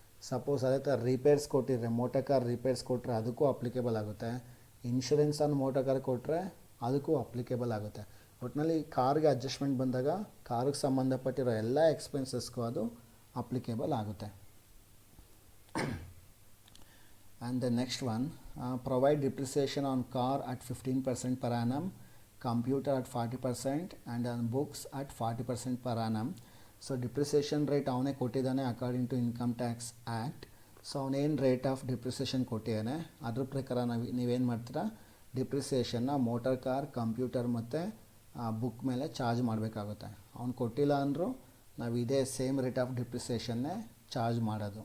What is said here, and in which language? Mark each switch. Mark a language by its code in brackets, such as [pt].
[kn] Suppose ಅದೇ ಥರ repairs ಕೊಟ್ಟಿದ್ರೆ, ಮೋಟರ್ ಕಾರ್ ರಿಪೇರ್ಸ್ ಕೊಟ್ಟರೆ ಅದಕ್ಕೂ ಅಪ್ಲಿಕೇಬಲ್ ಆಗುತ್ತೆ. ಇನ್ಶೂರೆನ್ಸ್ ಆನ್ ಮೋಟರ್ ಕಾರ್ ಕೊಟ್ಟರೆ ಅದಕ್ಕೂ ಅಪ್ಲಿಕೇಬಲ್ ಆಗುತ್ತೆ. ಒಟ್ಟಿನಲ್ಲಿ ಕಾರ್ಗೆ ಅಡ್ಜಸ್ಟ್ಮೆಂಟ್ ಬಂದಾಗ ಕಾರ್ಗೆ ಸಂಬಂಧಪಟ್ಟಿರೋ ಎಲ್ಲ ಎಕ್ಸ್ಪೆನ್ಸಸ್ಗೂ ಅದು ಅಪ್ಲಿಕೇಬಲ್ ಆಗುತ್ತೆ. [en] And the next one, provide depreciation on car at 15% per annum, computer at 40% and on books at 40% per annum. [kn] So depreciation rate ಅವನೇ ಕೊಟ್ಟಿದ್ದಾನೆ [en] According to income tax act. [kn] So ಅವನೇನು rate of depreciation ಕೊಟ್ಟಿದ್ದಾನೆ ಅದ್ರ ಪ್ರಕಾರ ನೀವೇನು ಮಾಡ್ತೀರಾ, ಡಿಪ್ರಿಸಿಯೇಷನ್ನ motor car, computer ಮತ್ತು book ಮೇಲೆ ಚಾರ್ಜ್ ಮಾಡಬೇಕಾಗುತ್ತೆ. ಅವ್ನು ಕೊಟ್ಟಿಲ್ಲ ಅಂದರೂ ನಾವು ಇದೇ ಸೇಮ್ ರೇಟ್ ಆಫ್ ಡಿಪ್ರಿಸಿಯೇಷನ್ನೇ ಚಾರ್ಜ್ ಮಾಡೋದು.